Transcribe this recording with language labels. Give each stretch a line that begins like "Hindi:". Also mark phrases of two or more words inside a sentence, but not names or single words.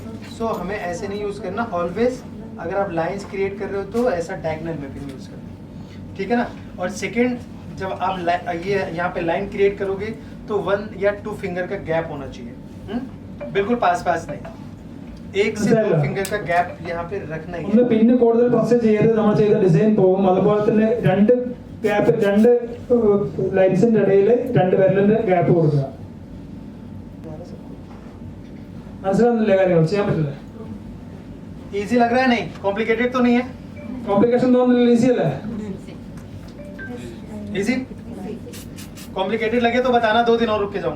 Hindi: सो हमें ऐसे नहीं यूज करना, ऑलवेज अगर आप
English: lines create
Hindi: कर रहे हो तो ऐसा डायगोनल में
English: pin use
Hindi: करना, ठीक है ना। और सेकेंड, जब आप ये यहाँ पे
English: line create
Hindi: करोगे तो 1 या 2 फिंगर का गैप होना चाहिए, बिल्कुल पास पास नहीं, 1 से 2 फिंगर का गैप यहाँ पे रखना ही है।
Malayalam: പിന്നെ കൂടുതൽ പ്രസ് ചെയ്ത് നമ്മൾ ചെയ്ത ഡിസൈൻ പോകും. അതുപോലെ തന്നെ രണ്ട് ഗ്യാപ്പ്, രണ്ട് ലൈൻസിന്റെ ഇടയിൽ 2 വിരലിന്റെ ഗ്യാപ്പ് കൊടുക്കുക. മനസ്സിലാവുന്നില്ല കാര്യങ്ങൾ, ചെയ്യാൻ പറ്റില്ല.
Hindi: इजी लग रहा है? नहीं कॉम्प्लिकेटेड तो नहीं है?
Malayalam: കോംപ്ലിക്കേഷൻ തോന്നുന്നില്ല, ഈസി അല്ലേ?
Hindi: इजी। कॉम्प्लिकेटेड लगे तो बताना, 2 दिन और रुक के जाऊंगा।